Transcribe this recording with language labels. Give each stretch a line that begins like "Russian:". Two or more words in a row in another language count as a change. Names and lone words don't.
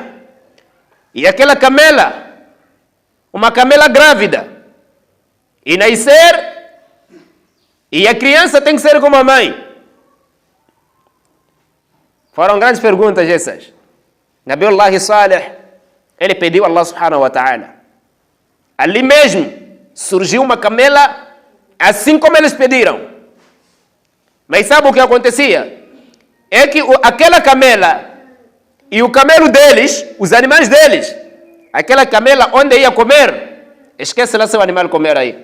Portuguese: E aquela camela, uma camela grávida, e nascer, e a criança tem que ser como a mãe. Foram grandes perguntas essas. Nabiullah Salih, ele pediu a
Arabic: الله سبحانه وتعالى.
Portuguese: Ali mesmo surgiu uma camela, assim como eles pediram. Mas sabe o que acontecia? É que aquela camela e o camelo deles, os animais deles, aquela camela onde ia comer, esquece lá seu animal comer aí.